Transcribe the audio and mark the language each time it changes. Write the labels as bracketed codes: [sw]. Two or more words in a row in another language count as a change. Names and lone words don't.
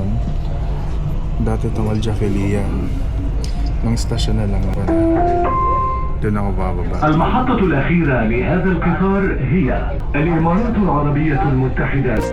[tl] Dati itong Al-Jafelia. Nung stasyon na lang pala. Doon ako bababa. [ar] المحطة الأخيرة لهذا القطار هي الإمارات العربية المتحدة.